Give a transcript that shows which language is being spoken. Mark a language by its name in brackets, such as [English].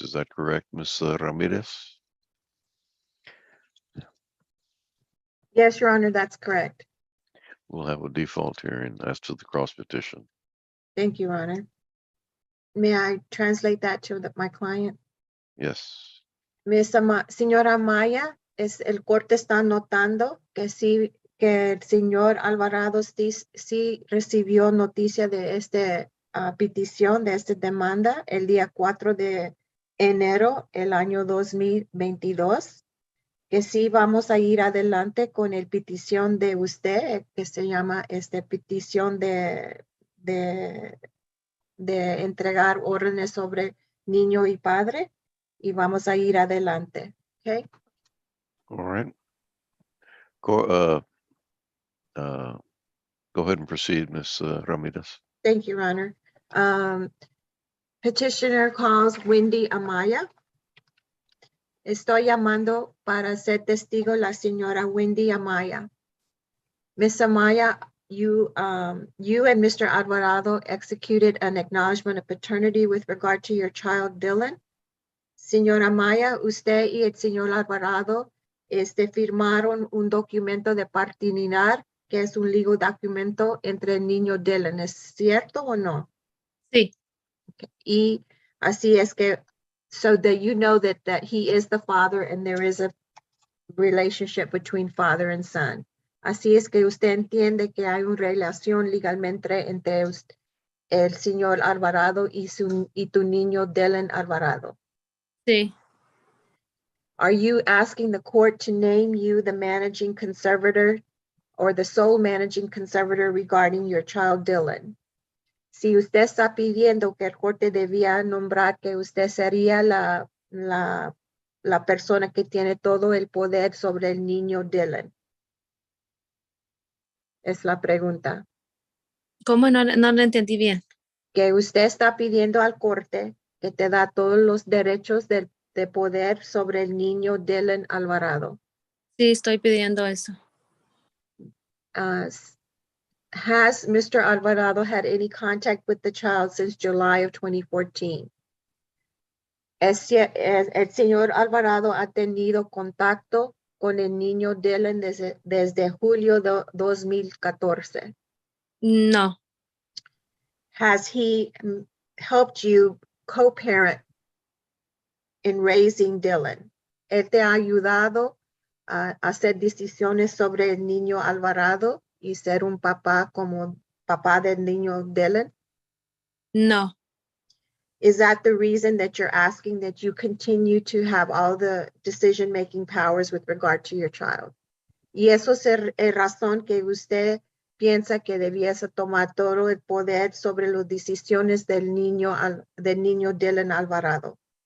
[English] Is that correct, Ms. Ramirez? Yes, Your Honor, that's correct. We'll have a default hearing as to the cross petition. Thank you, Your Honor. May I translate that to my client? Yes. [Spanish] Señora Maya, el corte está notando que sí, que el señor Alvarado sí recibió noticia de esta petición, de esta demanda, el día 4 de enero, el año 2022, que sí vamos a ir adelante con el petición de usted, que se llama petición de entregar órdenes sobre niño y padre, y vamos a ir adelante. [English] Okay. All right. Go ahead and proceed, Ms. Ramirez. Thank you, Your Honor. Petitioner calls Wendy Amaya. [Spanish] Estoy llamando para ser testigo la señora Wendy Amaya. [English] Miss Amaya, you and Mr. Alvarado executed an acknowledgement of paternity with regard to your child, Dylan. [Spanish] Señora Amaya, usted y el señor Alvarado firmaron un documento de paternidad, que es un legal documento entre el niño Dylan. ¿Es cierto o no? Sí, [English] Okay. [Spanish] Y así es que, [English] so that you know that he is the father and there is a relationship between father and son. [Spanish] Así es que usted entiende que hay una relación legalmente entre el señor Alvarado y tu niño Dylan Alvarado. sí, [English] Are you asking the court to name you the managing conservator or the sole managing conservator regarding your child Dylan? [Spanish] Si usted está pidiendo que el corte debía nombrar que usted sería la persona que tiene todo el poder sobre el niño Dylan. Es la pregunta. ¿cómo no lo entendí bien? Que usted está pidiendo al corte que te da todos los derechos de poder sobre el niño Dylan Alvarado. Sí, estoy pidiendo eso. [English] Has Mr. Alvarado had any contact with the child since July of 2014? [Spanish] El señor Alvarado ha tenido contacto con el niño Dylan desde julio de 2014. No, [English] Has he helped you co-parent in raising Dylan? [Spanish] ¿Él te ha ayudado a hacer decisiones sobre el niño Alvarado y ser un papá como papá del niño Dylan? no, [English] Is that the reason that you're asking that you continue to have all the decision-making powers with regard to your child? [Spanish] Y eso es razón que usted piensa que debiese tomar todo el poder sobre las decisiones del niño Dylan Alvarado.